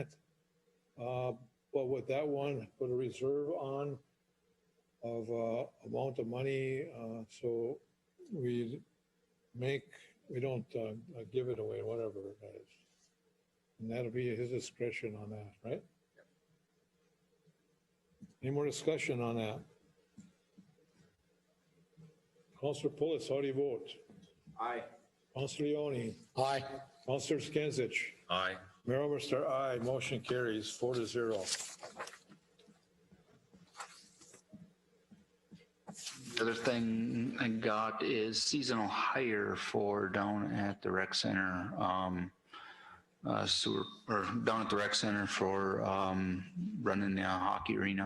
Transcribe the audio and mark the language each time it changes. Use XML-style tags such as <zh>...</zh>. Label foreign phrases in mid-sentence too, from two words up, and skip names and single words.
<en>But with that one, put a reserve on of amount of money, so we don't give it away, whatever it is. And that'll be his discretion on that, right? Any more discussion on that? Councilor Pulis, how do you vote? Aye. Councilor Leone? Aye. Councilor Skinsich? Aye. Mayor Oberstar, aye. Motion carries 4-0. The other thing I got is seasonal hire for down at the rec center, down at the rec center for running the hockey arena.</en>